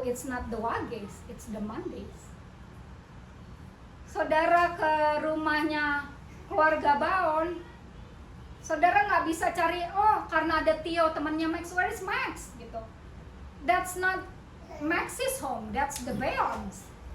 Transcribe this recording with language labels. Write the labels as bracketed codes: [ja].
[en] It's not the Wages, it's the Mondays. [id] Saudara ke rumahnya keluarga Baon, saudara nggak bisa cari, oh karena ada Tio temannya Max, [en] where is Max [id] gitu. [en] That's not Max's home, that's the Baons.